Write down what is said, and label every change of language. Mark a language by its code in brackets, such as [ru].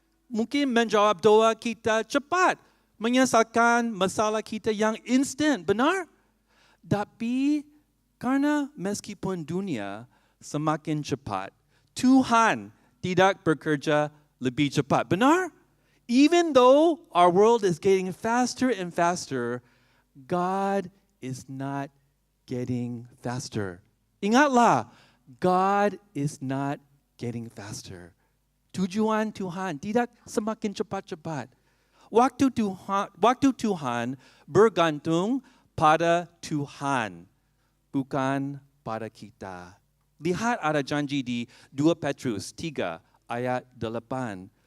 [id] Mungkin menjawab doa kita cepat, menyelesaikan masalah kita yang instan, benar? Tapi karena meskipun dunia semakin cepat, Tuhan tidak bekerja lebih cepat, benar? [en] Even though our world is getting faster and faster, God is not getting faster. [id] Ingatlah, [en] God is not getting faster. [id] Tujuan Tuhan tidak semakin cepat-cepat. Waktu Tuhan bergantung pada Tuhan, bukan pada kita. Lihat ada janji di 2 Petrus 3 ayat 8.